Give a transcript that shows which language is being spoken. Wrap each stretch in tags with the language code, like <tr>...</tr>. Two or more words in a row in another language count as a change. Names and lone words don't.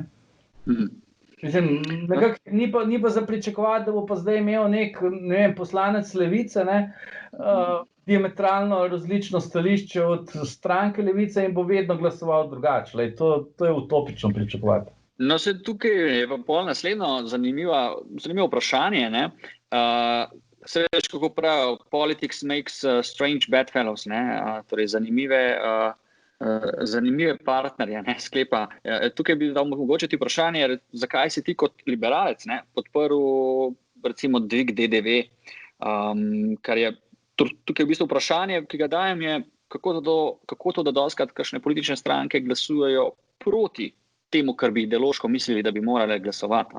<sl>Mislim, ni pa za pričakovati, da bo pa zdaj imel nek poslanec Levice, ne, diametralno različno stališče od stranke Levice in bo vedno glasoval drugače. To je utopično pričakovati. No, se tukaj je pa pol naslednjo zanimivo vprašanje, ne. Se veš, kako pravijo,</sl> <en>politics makes strange bedfellows,</en> <sl>ne, torej zanimive partnerje, ne, sklepa. Tukaj bi dal mogoče ti vprašanje, zakaj si ti kot liberalec, ne, podprl recimo dvig DDV, kar je tukaj v bistvu vprašanje, ki ga dajem je, kako to, da dostikrat kakšne politične stranke glasujejo proti temu, kar bi ideološko mislili, da bi morali glasovati.</sl>